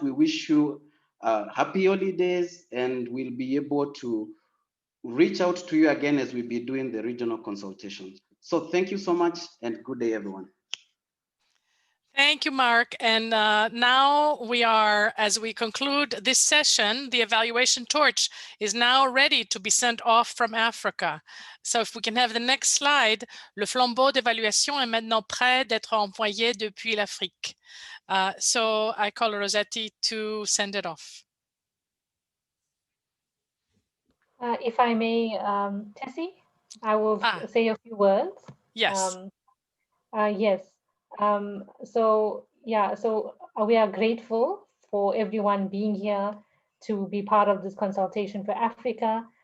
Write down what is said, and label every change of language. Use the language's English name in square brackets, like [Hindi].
[English] We wish you happy holidays and we'll be able to reach out to you again as we'll be doing the regional consultations. So thank you so much and good day, everyone. Thank you, Mark. And now we are, as we conclude this session, the evaluation torch is now ready to be sent off from Africa. So if we can have the next slide, [French] le flambeau d'évaluation est maintenant prêt d'être envoyé depuis l'Afrique. [English] So I call Rossetti to send it off. If I may, Tessie, I will say a few words. Yes. Yes. So we are grateful for everyone being here to be part of this consultation for Africa.